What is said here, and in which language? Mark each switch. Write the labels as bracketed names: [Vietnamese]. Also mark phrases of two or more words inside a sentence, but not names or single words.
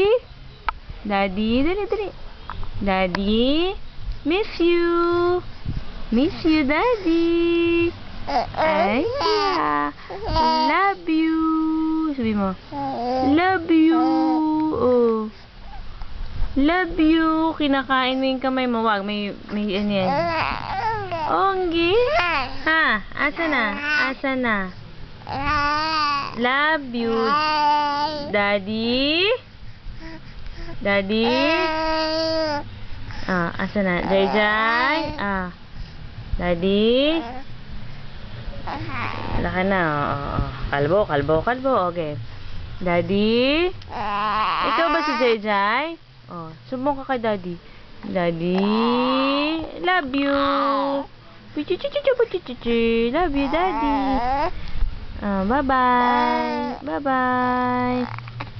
[Filipino] Daddy, dali. Daddy, [English] miss you. Miss you, Daddy. Ay, yeah. Love you. [Filipino] Sabi mo. [English] Love you. Oh. Love you. [Filipino] Kinakain mo yung kamay mo. Wag, may ano yan. Onggi. [Cebuano] Ha? Asa na? [English] Love you. Daddy. Daddy. [Cebuano] Asa na? Jai Jai. Daddy. Laka na. [Filipino] Kalbo. Okay. Daddy. Ikaw ba si Jai Jai? Sumbong ka kay Daddy. [English] Daddy. Love you. Love you, Daddy. Bye-bye. Bye-bye.